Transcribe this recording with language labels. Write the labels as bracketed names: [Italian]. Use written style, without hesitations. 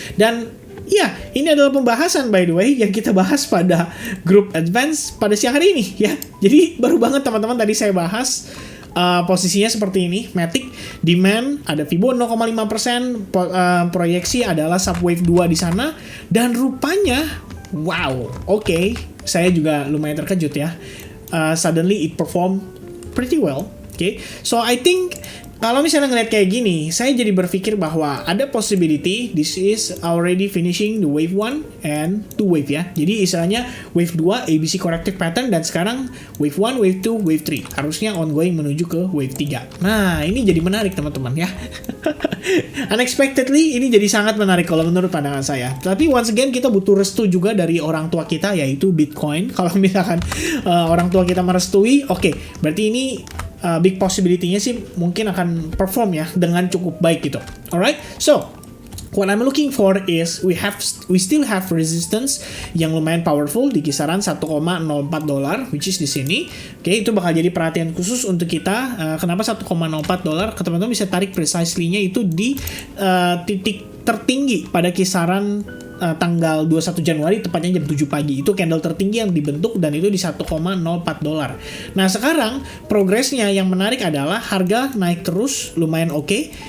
[Indonesian] Dan ya, ini adalah pembahasan [English] by the way [Indonesian] yang kita bahas pada grup advance pada siang hari ini ya. Jadi baru banget teman-teman tadi saya bahas. Posisinya seperti ini, Matic demand ada Fibo 0,5%, proyeksi adalah subwave 2 di sana, dan rupanya wow, oke, saya juga lumayan terkejut ya. [English] Suddenly it performed pretty well. Okay, so I think [Indonesian] kalau misalnya ngeliat kayak gini, saya jadi berpikir bahwa ada [English] possibility this is already finishing the wave 1 and 2 wave ya. [Indonesian] Jadi istilahnya wave 2 ABC corrective pattern, dan sekarang wave 1, wave 2, wave 3. Harusnya ongoing menuju ke wave 3. Nah, ini jadi menarik teman-teman ya. Unexpectedly ini jadi sangat menarik kalau menurut pandangan saya. Tapi [English] once again [Indonesian] kita butuh restu juga dari orang tua kita, yaitu Bitcoin. Kalau misalkan orang tua kita merestui, oke, berarti ini [English] big possibility- [Indonesian] nya sih mungkin akan perform ya dengan cukup baik gitu. [English] Alright, so what I'm looking for is we still have resistance [Indonesian] yang lumayan [English] powerful [Indonesian] di kisaran [English] $1,04, which is [Indonesian] di sini. Oke, itu bakal jadi perhatian khusus untuk kita. Kenapa $1,04? Teman-teman bisa tarik precisely-nya itu di titik tertinggi pada kisaran tanggal 21 Januari, tepatnya jam 7 pagi. Itu candle tertinggi yang dibentuk dan itu di $1,04. Nah, sekarang progresnya yang menarik adalah harga naik terus lumayan oke.